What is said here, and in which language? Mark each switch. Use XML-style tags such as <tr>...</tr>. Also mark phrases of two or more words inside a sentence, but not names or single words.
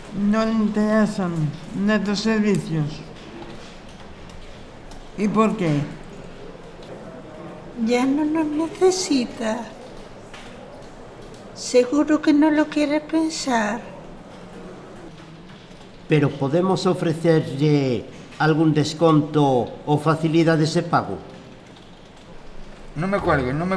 <es>no le interesan nuestros servicios. ¿Y por qué? Ya no nos necesita. Seguro que no lo quiere pensar.</es> <gl>Pero podemos ofrecerlle algún desconto ou facilidades de pago?</gl> <es>No me cuelgue.</es>